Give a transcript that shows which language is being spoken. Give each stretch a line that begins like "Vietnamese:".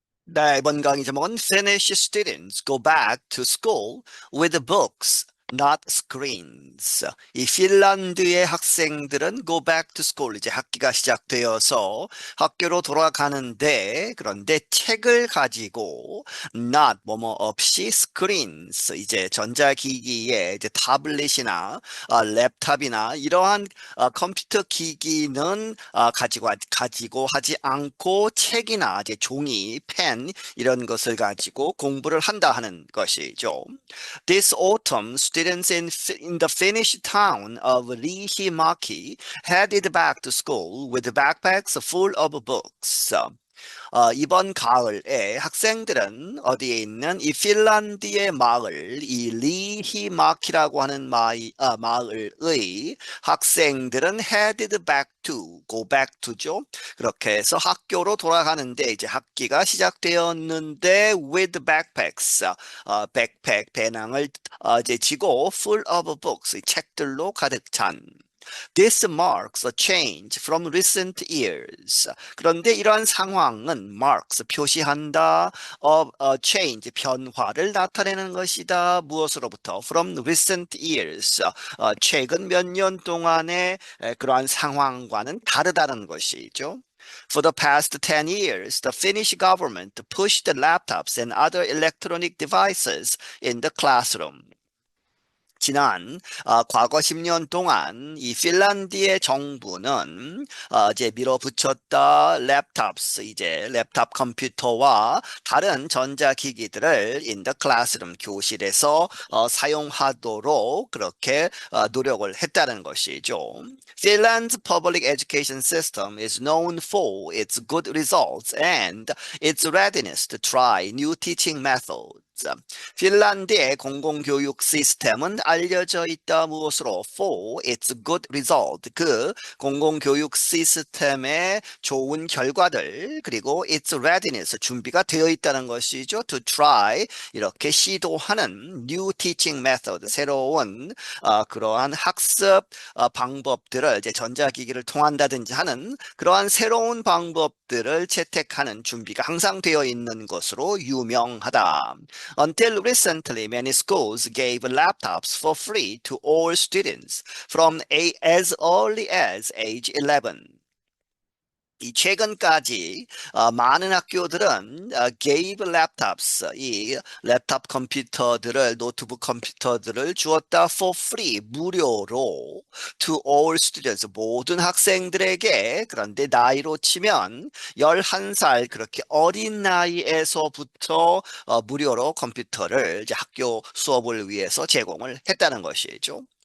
Korean: 네, 이번 강의 제목은
English: Finnish students go back to school with books, not screens.
Korean: 이 핀란드의 학생들은
English: go back to school,
Korean: 이제 학기가 시작되어서 학교로 돌아가는데, 그런데 책을 가지고 not 뭐뭐 없이
English: screens,
Korean: 이제 전자기기에 이제 타블릿이나 랩탑이나 이러한 컴퓨터 기기는 가지고 하지 않고 책이나 이제 종이, 펜 이런 것을 가지고 공부를 한다 하는 것이죠.
English: This autumn, students in the Finnish town of Riihimäki headed back to school with backpacks full of books.
Korean: 이번 가을에 학생들은 어디에 있는 이 핀란드의 마을, 이 리히마키라고 하는 마을의 학생들은
English: headed back to, go back to
Korean: 죠. 그렇게 해서 학교로 돌아가는데 이제 학기가 시작되었는데
English: with backpacks,
Korean: 백팩, 배낭을 이제 지고
English: full of books,
Korean: 책들로 가득 찬.
English: This marks a change from recent years.
Korean: 그런데 이러한 상황은 marks, 표시한다,
English: of a change,
Korean: 변화를 나타내는 것이다. 무엇으로부터?
English: From recent years.
Korean: 최근 몇 년 동안의 그러한 상황과는 다르다는 것이죠.
English: For the past 10 years, the Finnish government pushed laptops and other electronic devices in the classroom.
Korean: 지난 과거 10년 동안 이 핀란드의 정부는 이제 밀어붙였다 랩탑스 이제 랩탑 컴퓨터와 다른 전자기기들을
English: in the classroom
Korean: 교실에서 사용하도록 그렇게 노력을 했다는 것이죠.
English: Finland's public education system is known for its good results and its readiness to try new teaching methods.
Korean: 핀란드의 공공교육 시스템은 알려져 있다 무엇으로
English: for its good result
Korean: 그 공공교육 시스템의 좋은 결과들 그리고
English: its readiness
Korean: 준비가 되어 있다는 것이죠.
English: to try
Korean: 이렇게 시도하는
English: new teaching method
Korean: 새로운 그러한 학습 방법들을 이제 전자기기를 통한다든지 하는 그러한 새로운 방법들을 채택하는 준비가 항상 되어 있는 것으로 유명하다.
English: Until recently, many schools gave laptops for free to all students from as early as age 11.
Korean: 이 최근까지 많은 학교들은
English: gave laptops,
Korean: 이 랩탑 컴퓨터들을 노트북 컴퓨터들을 주었다
English: for free,
Korean: 무료로
English: to all students,
Korean: 모든 학생들에게. 그런데 나이로 치면 11살 그렇게 어린 나이에서부터 무료로 컴퓨터를 이제 학교 수업을 위해서 제공을 했다는 것이죠.